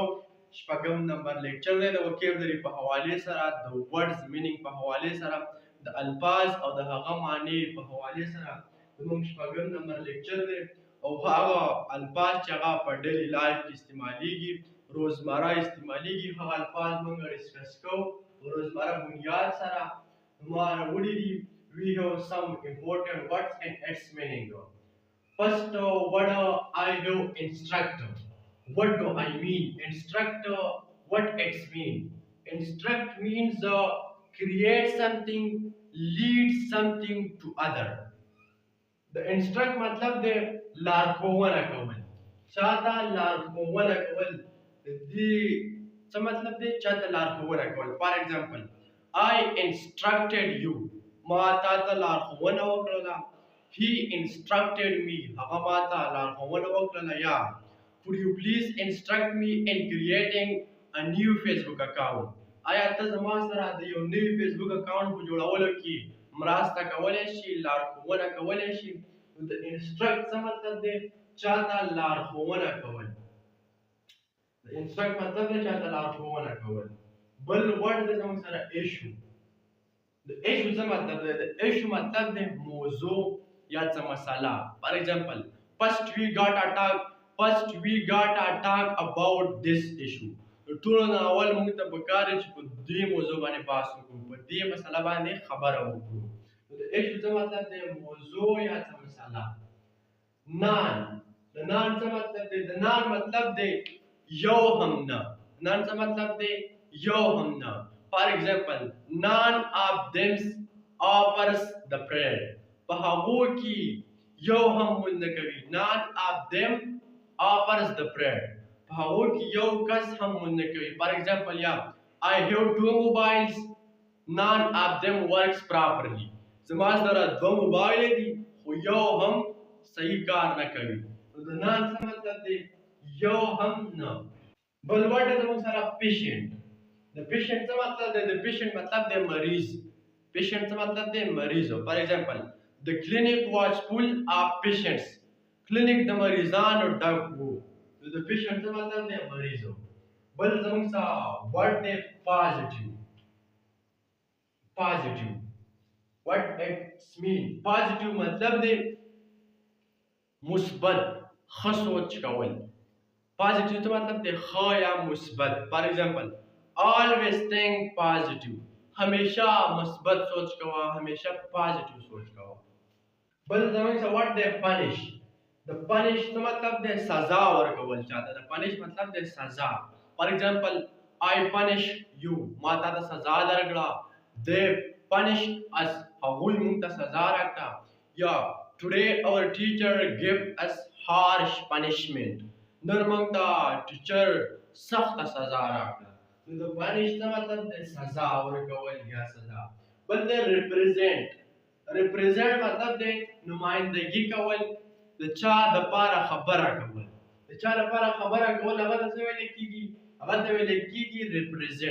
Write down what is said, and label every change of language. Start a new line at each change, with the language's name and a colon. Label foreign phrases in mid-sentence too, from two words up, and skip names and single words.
Pashto: شپږم نمبر لیکچر دی د وکیبلري په حوالې سره، د
English: words meaning
Pashto: په حوالې سره، د الفاظ او د هغه معنی په حوالې سره زموږ شپږم نمبر لیکچر دی. او هغه الفاظ چې هغه په
English: daily life
Pashto: کې استعمالیږي، روزمره استعمالیږي، هغه الفاظ موږ ډسکس کوو روزمره بنیاد سره. ما راوړي دي
English: we have some important words and its meaning. First word I have instructor. What do I mean? Instructor, what it mean? Instruct means create something, lead something to other. The instruct
Pashto: مطلب دی لارښوونه کول، چاته لارښوونه کول. دې څه مطلب دی؟ چاته لارښوونه کول.
English: for example I instructed you.
Pashto: ما تا ته لارښوونه وکړله.
English: He instructed me.
Pashto: هغه ما ته لارښوونه وکړله.
English: یا could you please instruct me in creating a new Facebook account.
Pashto: آیا ته زما سره د یو نوي فیسبوک اکاونټ په جوړولو کې مرسته کولی شي، لارښوونه کولی شي؟ نو د انسټرکټ څه مطلب دی؟ چاته لارښوونه کول. د انسټرکټ مطلب دی چاته لارښوونه کول. بل ورډ دی زموږ سره ایشو. د ایشو څه مطلب دی؟ د ایشو مطلب دی موضوع یا څه مسله.
English: for example first we got a talk about this issue.
Pashto: ټولو نه اول موږ ته پکار دی چې په دې موضوع باندې بحث وکړو، په دې مسله باندې خبره وکړو. د ایشو څه مطلب دی؟ موضوع یا څه مسله. نان، د نان څه مطلب دی؟ د نان مطلب دی یو هم نه. نان څه مطلب دی؟ یو هم نه.
English: for example none of them offers the prayer.
Pashto: په هغو کې یو هم مونږ نه کوي.
English: none of them offers the prayer.
Pashto: په هغو کې یو کس هم مونږ نه کوي.
English: for example یا I have two mobiles, none of them works properly.
Pashto: زما سره دوه موبایل دي خو یو هم صحیح کار نه کوي. نو د نان څه مطلب دی؟ یو هم نه. بل ورډ زموږ سره پیشنټ. د پیشنټ څه مطلب دی؟ د پیشنټ مطلب دی مریض. پیشنټ څه مطلب دی؟ مریض.
English: for example the clinic was full of patients.
Pashto: کلینیک د مریضانو ډک وو. د پیشنټ څه مطلب دی؟ مریض. بل زموږ سره ورډ دی پازیټیو.
English: پازیټیو what it mean؟
Pashto: پازیټیو مطلب دی مثبت، ښه سوچ کول. پازیټیو څه مطلب دی؟ ښه یا مثبت.
English: for example always think positive.
Pashto: همیشه مثبت سوچ کوه، همیشه پازیټیو سوچ کوه. بل زموږ سره ورډ دی پنش. د پنش څه مطلب دی؟ سزا ورکول چاته. د پنش مطلب دی سزا.
English: for example I punish you.
Pashto: ما تا ته سزا درکړه.
English: they punished us.
Pashto: هغوی موږ ته سزا راکړه.
English: یا today our teacher gave us harsh punishment.
Pashto: نن موږ ته ټیچر سخته سزا راکړه. نو د پنش څه مطلب دی؟ سزا ورکول یا سزا. بل دی ریپرزینټ. ریپرزینټ مطلب دی نمایندګي کول، د چا دپاره خبره کول. د چا لپاره خبره کول هغه ته څه ویلی کېږي؟ هغه ته ویلی کېږي ریپرزینټ.